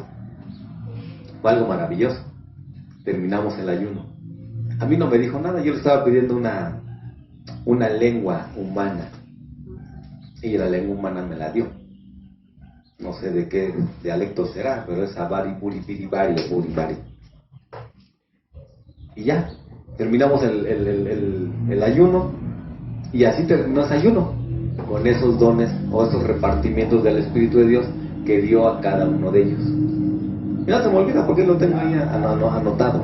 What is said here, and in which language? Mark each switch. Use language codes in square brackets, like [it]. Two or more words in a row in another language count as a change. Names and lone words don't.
[es] Fue algo maravilloso. Terminamos el ayuno. A mí no me dijo nada, yo le estaba pidiendo una lengua humana. Y la lengua humana me la dio. No sé de qué dialecto será, pero es abari, buri, biri, bari o buri, bari. Y ya, terminamos el ayuno. Y así terminó ese ayuno, con esos dones o esos repartimientos del Espíritu de Dios que dio a cada uno de ellos. Y no se me olvida porque lo tengo ahí anotado.